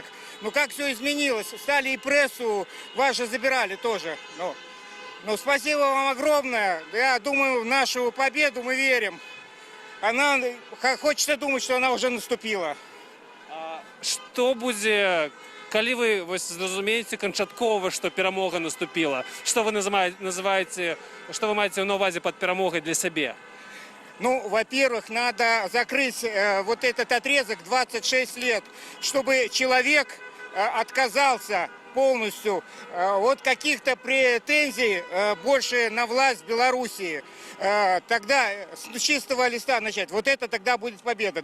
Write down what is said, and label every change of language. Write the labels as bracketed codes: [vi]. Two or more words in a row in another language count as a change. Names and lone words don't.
[ru] Ну как все изменилось. Стали и прессу, вас же забирали тоже. Ну, спасибо вам огромное. Я думаю, в нашу победу мы верим. Она, хочется думать, что она уже наступила. Что будет... [be] Калі вы зразумееце канчаткова, што перамога наступіла, што вы называеце, што вы маеце на ўвазе пад перамогай для сябе? [ru] Ну, во-первых, надо закрыть вот этот отрезок 26 лет, чтобы человек отказался полностью от каких-то претензий больше на власть Белоруссии. Тогда с чистого листа начать. Вот это тогда будет победа.